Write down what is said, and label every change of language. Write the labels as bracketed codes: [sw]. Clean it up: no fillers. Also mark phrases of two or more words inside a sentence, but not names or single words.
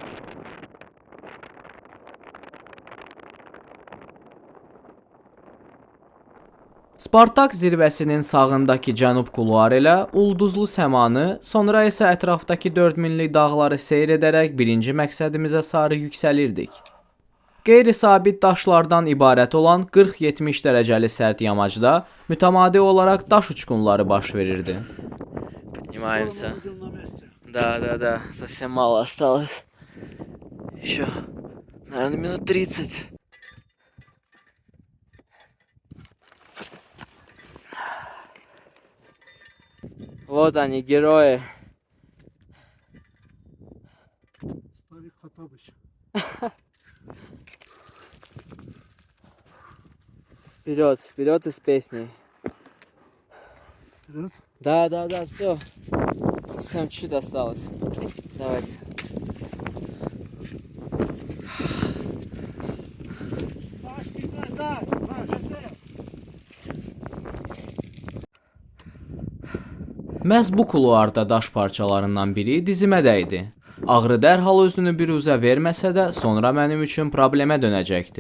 [az] Spartak zirvəsinin sağındakı cənub kuluarı ilə ulduzlu səmanı, sonra isə ətrafdakı 4000-lik dağları seyr edərək birinci məqsədimizə sarı yüksəlirdik. Qeyri-sabit daşlardan ibarət olan 40-70 dərəcəli sərt yamacda mütəmadi olaraq daş uçqunları baş verirdi. [ru] Поднимаемся. Да, совсем мало осталось. Еще, наверное, минут 30. Вот они, герои. Старик Хаттабыч. Вперед из песни. Вперед. Да, все. Совсем чуть осталось. Давайте. [az] Məhz bu kuluarda daş parçalarından biri dizimə dəydi. Ağrı dərhal özünü biruzə verməsə də sonra mənim üçün problemə dönəcəkdir.